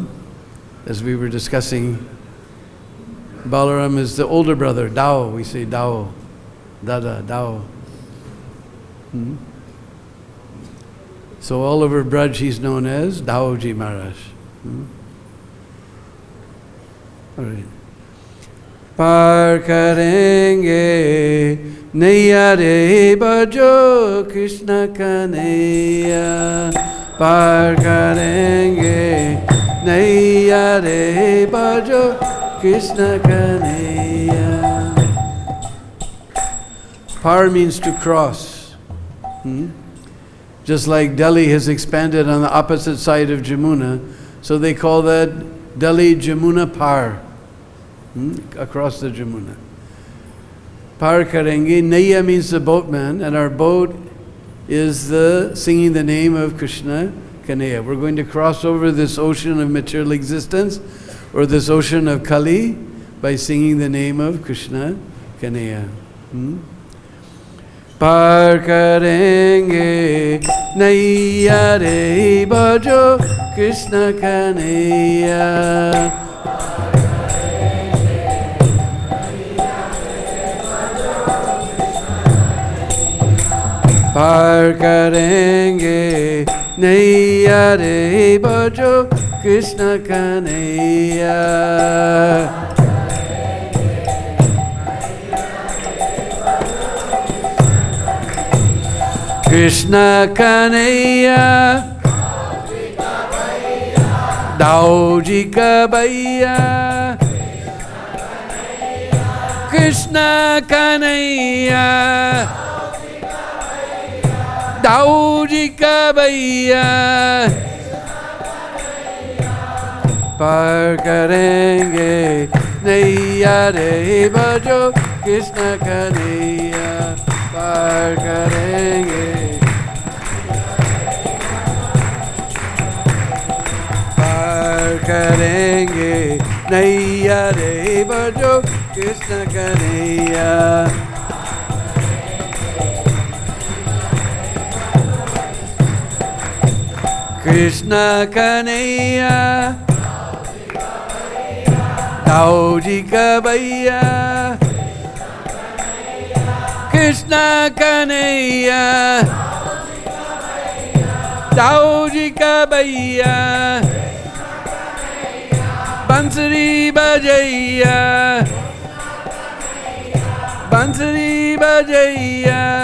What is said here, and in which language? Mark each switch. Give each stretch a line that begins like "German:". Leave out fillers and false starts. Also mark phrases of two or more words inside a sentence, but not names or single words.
English: As we were discussing, Balaram is the older brother, Dao. We say Dao, Dada, Dao. So all over Braj he's known as Daoji Maharaj. All right.
Hindi: पार करेंगे नैया रे बजो कृष्ण कन्हैया. पार करेंगे नैया रे बजो कृष्ण कन्हैया.
English: Par means to cross. Just like Delhi has expanded on the opposite side of Jamuna, so they call that Delhi Jamuna Par. Across the Jamuna.
Hindi: पार करेंगे,
English: Naiya means the boatman, and our boat is the singing the name of Krishna Kanaya. We're going to cross over this ocean of material existence, or this ocean of Kali, by singing the name of Krishna Kanaya.
Hindi: पार करेंगे नैया रे बजो कृष्ण कन्हैया. पार करेंगे नैया रे बजो कृष्ण कन्हैया. कृष्ण कन्हैया, दाऊजी का भैया. कृष्ण कन्हैया, दाऊजी का भैया. पार करेंगे नैया रे बजो कृष्ण कन्हैया. पार करेंगे, पार करेंगे नैया रे बजो कृष्ण कन्हैया. कृष्ण कन्हैया, दाऊजी का भैया. कृष्ण कन्हैया, दाऊजी का भैया. बांसुरी बजैया, बांसुरी बजैया.